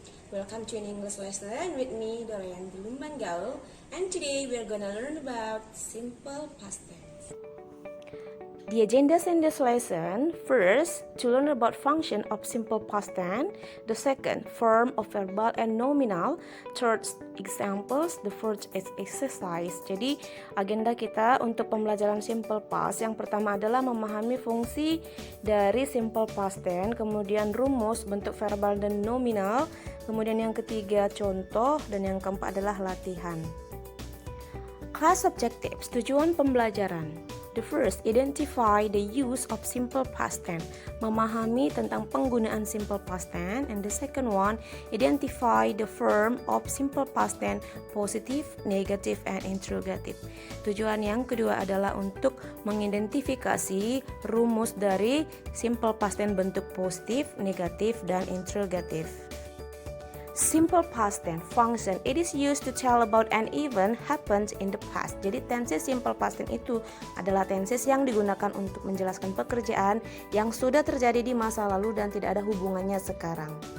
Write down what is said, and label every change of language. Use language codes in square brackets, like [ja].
[en] Welcome to an English lesson with me, Dorian Lumban Gaul, and today we are gonna learn about simple past tense. The agendas in this lesson: first, to learn about function of simple past tense. The second, form of verbal and nominal. Third, examples. The fourth is exercise. [id] Jadi agenda kita untuk pembelajaran simple past yang pertama adalah memahami fungsi dari simple past tense, kemudian rumus, bentuk verbal dan nominal, kemudian yang ketiga contoh, dan yang keempat adalah latihan. [en] Class objectives, [id] tujuan pembelajaran. [en] The first, identify the use of simple past tense, [id] memahami tentang penggunaan [en] simple past tense. And the second one, identify the form of simple past tense, positive, negative, and interrogative. [id] Tujuan yang kedua adalah untuk mengidentifikasi rumus dari simple past tense bentuk positif, negatif, dan interrogative. [en] Simple past tense function, it is used to tell about an event happened in the past. [id] Jadi tenses simple past tense itu adalah tenses yang digunakan untuk menjelaskan pekerjaan yang sudah terjadi di masa lalu dan tidak ada hubungannya sekarang.